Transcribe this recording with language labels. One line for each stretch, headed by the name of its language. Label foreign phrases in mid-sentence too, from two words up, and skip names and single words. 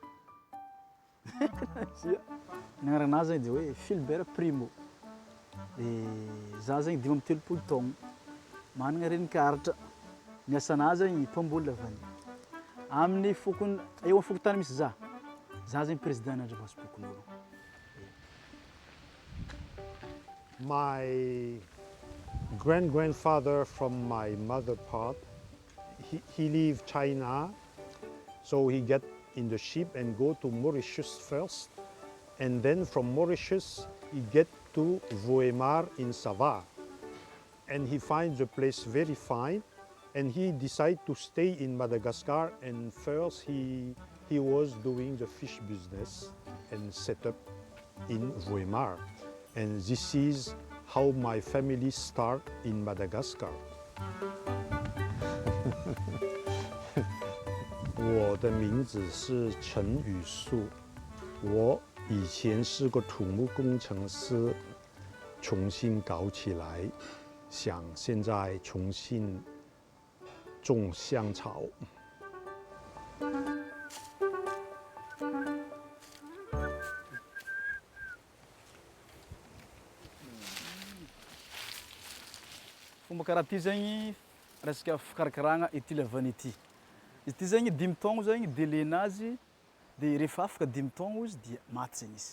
Malagasy: Nagnaranazy zany de hoe Philbert Primo. De za zany 5 taogno. Managna renin-karatra. Ny asanazy zany mpamboly vanille. Amin'ny fokony eo amin'ny fokotany misy za zany président nandravasim-pokon'olo.
English: My grandfather from my mother part, he leave China, so he get in the ship and go to Mauritius first, and then from Mauritius he get to Voemar in Sava, and he finds the place very fine, and he decide to stay in Madagascar. And first he was doing the fish business and set up in Voemar, and this is how my family start in Madagascar.
Chinese: 我的名字是陈宇树，我以前是个土木工程师，重新搞起来，想现在重新种香草。
Malagasy: Fomba karaha ty zegny resaka fikarakaragna ity le vanille ity. Izy ty zegny 5 taogno zegny délai-nazy de rehefa afaka 5 taogno izy dia maty zegny izy.